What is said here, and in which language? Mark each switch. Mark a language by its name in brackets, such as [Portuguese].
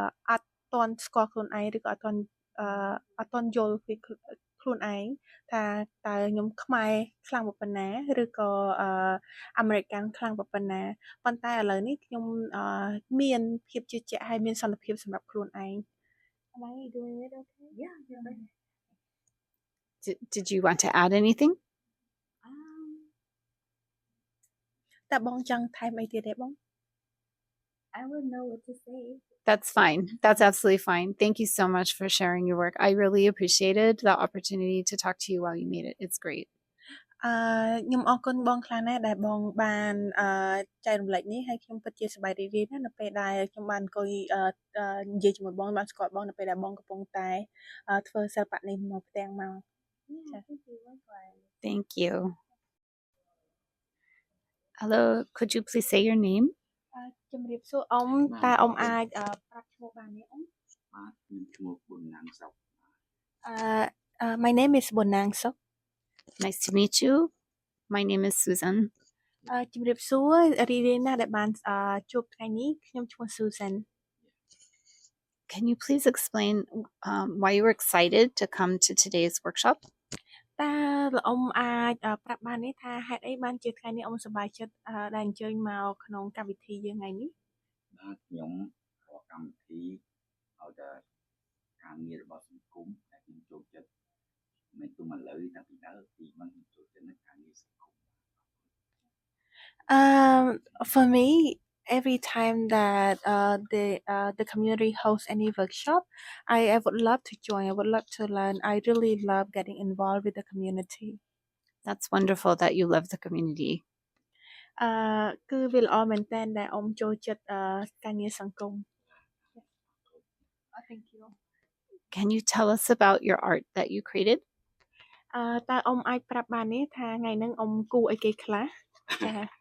[Khmer] អត់ទាន់ស្គាល់ខ្លួនឯងឬក៏អត់ទាន់យល់ពីខ្លួនឯងថាតើខ្ញុំខ្មែរខ្លាំងប៉ុណ្ណាឬក៏អាមេរិកកាំងខ្លាំងប៉ុណ្ណាប៉ុន្តែឥឡូវនេះខ្ញុំមានភាពជឿជាក់ហើយមានសន្តិភាពសម្រាប់ខ្លួនឯង [English] Am I doing it okay? Yeah, you're right. Did you want to add anything? [Khmer] តើបងចង់ថែមអីទៀតទេបង [English] I wouldn't know what to say. That's fine. That's absolutely fine. Thank you so much for sharing your work. I really appreciated the opportunity to talk to you while you made it. It's great. [Khmer] ខ្ញុំអរគុណបងខ្លាំងណាស់ដែលបងបានចែករំលែកនេះហើយខ្ញុំពិតជាសប្បាយរីករាយណាស់នៅពេលដែលខ្ញុំបានអង្គុយនិយាយជាមួយបងបានស្គាល់បងនៅពេលដែលបងកំពុងតែធ្វើសិល្បៈនេះមកផ្ទាំងមក [English] Yeah, thank you. Likewise. Thank you. Hello, could you please say your name? [Khmer] ជំរាបសួរអ៊ំតើអ៊ំអាចប្រាប់ឈ្មោះបានទេអ៊ំ បាទខ្ញុំឈ្មោះប៊ុនណាងសុក [English] My name is Bonang Sok Nice to meet you. My name is Susan. [Khmer] ជំរាបសួររីករាយណាស់ដែលបានជួបថ្ងៃនេះខ្ញុំឈ្មោះ Susan [English] Can you please explain why you were excited to come to today's workshop? [Khmer] តើលោកអ៊ំអាចប្រាប់បានទេថាហេតុអីបានជាថ្ងៃនេះអ៊ំសប្បាយចិត្តដែលអញ្ជើញមកក្នុងកម្មវិធីយើងថ្ងៃនេះ បាទខ្ញុំរកកម្មវិធីឲ្យតែការងាររបស់សង្គមដែលខ្ញុំចូលចិត្តមិនទុំឥឡូវតាំងពីដើមពីមិនចូលចិត្តនឹងការងារសង្គម [English] For me every time that the community hosts any workshop I would love to join I would love to learn I really love getting involved with the community That's wonderful that you love the community. [Khmer] គឺវាល្អមែនតើដែលអ៊ំចូលចិត្តការងារសង្គម [English] Thank you Can you tell us about your art that you created? [Khmer] តើអ៊ំអាចប្រាប់បានទេថាថ្ងៃហ្នឹងអ៊ំគូអីគេខ្លះចា